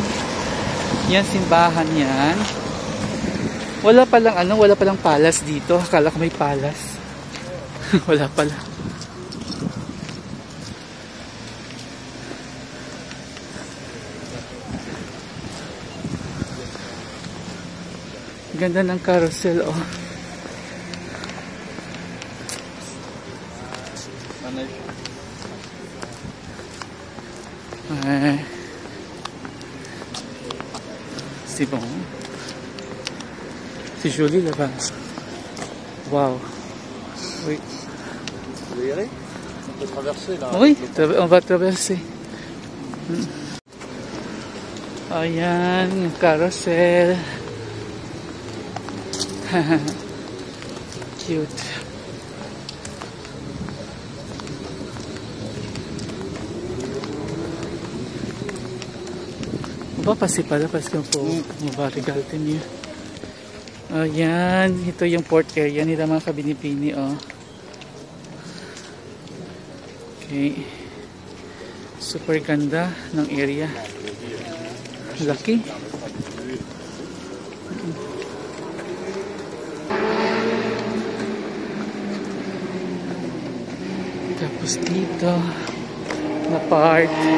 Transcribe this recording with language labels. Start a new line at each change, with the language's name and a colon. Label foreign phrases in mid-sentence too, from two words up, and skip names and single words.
Filipino: Yan simbahan yan. Wala palang palas dito. Akala ko may palas. Wala pala. Ganda ng carousel, oh.
French: C'est bon. C'est joli là-bas. Waouh. Oui. Vous voulez y aller? On peut traverser là. Oui, on va traverser.
Filipino: Ayan, yung carousel. Cute.
French: On va passer par là parce qu'on va regarder mieux.
Filipino: Ayan, ito yung
English: port area
Filipino: nila mga kabinibini, oh. Okay. Super ganda ng area. Laki. Tapos dito na part.